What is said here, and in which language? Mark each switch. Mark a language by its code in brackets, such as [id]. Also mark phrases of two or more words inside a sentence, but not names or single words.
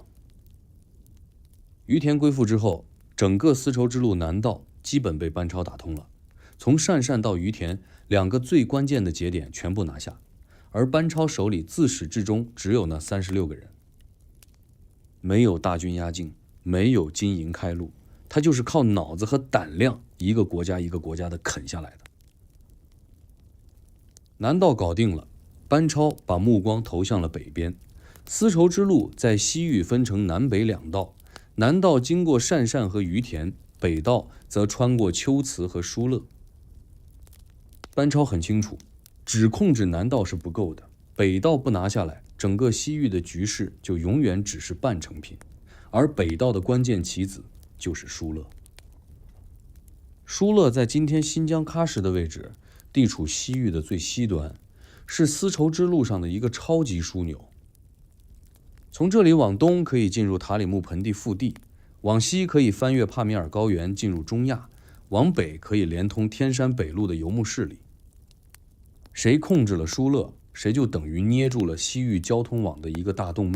[zh] 於田歸附之後，整個絲綢之路南道基本被班超打通了，從鄯善到於田2個最關鍵的節點全部拿下，而班超手裡自始至終只有那36個人，沒有大軍壓境，沒有金銀開路，他就是靠腦子和膽量，一個國家一個國家的啃下來的。南道搞定了，班超把目光投向了北邊，絲綢之路在西域分成南北2道，南道經過鄯善和於田，北道則穿過龜茲和疏勒。班超很清楚，只控制南道是不夠的，北道不拿下来，整個西域的局勢就永遠只是半成品，而北道的關鍵棋子就是疏勒。疏勒在今天新疆喀什的位置，地處西域的最西端，是絲綢之路上的一個超級樞紐。從這裡往東可以進入塔里木盆地腹地，往西可以翻越帕米爾高原進入中亞，往北可以連通天山北路的游牧勢力。誰控制了疏勒，誰就等於捏住了西域交通網的一個大動脈。